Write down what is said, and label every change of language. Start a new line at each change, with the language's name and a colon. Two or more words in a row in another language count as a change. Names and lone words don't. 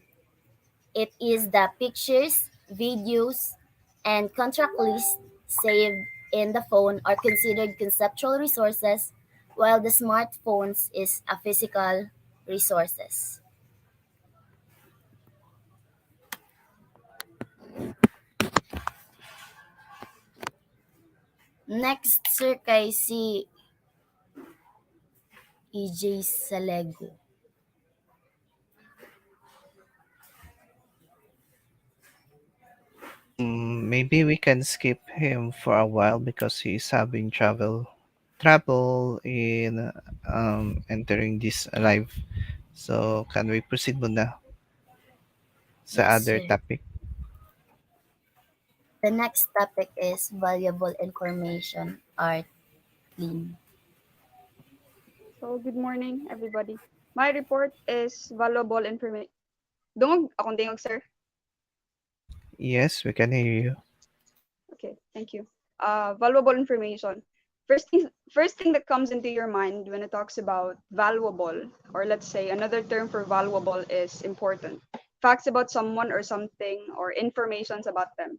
English: It is the pictures, videos, and contract list saved in the phone are considered conceptual resources, while the smartphones is a physical resources. Next,
Cebuano: sir, kay si EJ Salego.
English: Maybe we can skip him for a while because he's having trouble in entering this live. So can we proceed muna sa Yes, other sir. topic? The next topic is valuable information art clean. So, good morning, everybody. My report is valuable information.
Cebuano: Dungog, akong dingog, sir.
English: Yes, we can hear you. Okay, thank you. Valuable information. First thing that comes into your mind when it talks about valuable, or let's say another term for valuable is important. Facts about someone or something, or informations about them.